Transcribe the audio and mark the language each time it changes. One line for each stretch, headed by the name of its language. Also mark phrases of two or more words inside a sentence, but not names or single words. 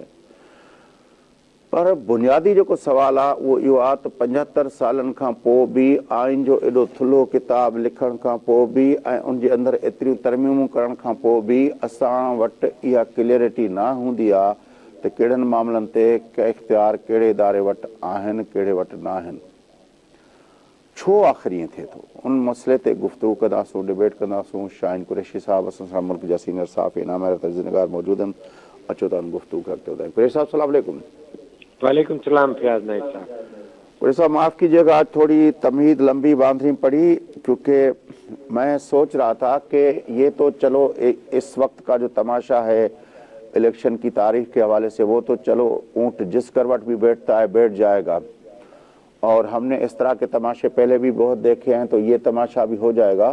Sindhi: पर बुनियादी जेको सुवालु आहे उहो इहो आहे त 75 सालनि खां पोइ बि आइन जो एॾो थुल्हो किताब लिखण खां पोइ बि ऐं उनजे अंदरि एतिरियूं तरमीमूं करण खां पोइ बि असां वटि इहा क्लियरिटी न हूंदी आहे त कहिड़नि मामलनि ते के इख़्तियार कहिड़े इदारे वटि आहिनि कहिड़े वटि न आहिनि। छो आख़िर ईअं थिए थो उन मसइले ते गुफ़्तगू कंदासूं, डिबेट कंदासूं। शाहीन कुरैशी साहब असां सां मुल्क जा सीनियर साफ़ी इनाम तज़निगार मौजूदु आहिनि। अचो त गुफ़्तगू करते ॿुधायूं। कुरैशी साहब
Arabic: سلام علیکم. وعلیکم سلام
Sindhi: फयाज नाइक साहब।
Urdu: قریشی صاحب معاف کیجیے گا، آج تھوڑی تمہید لمبی باندھنی پڑی کیونکہ میں سوچ رہا تھا کہ یہ تو چلو اس وقت کا جو تماشا ہے الیکشن کی تاریخ کے حوالے سے وہ تو چلو اونٹ جس کروٹ بھی بیٹھتا ہے بیٹھ جائے گا، اور ہم نے اس طرح کے تماشے پہلے بھی بہت دیکھے ہیں، تو یہ تماشا بھی ہو جائے گا.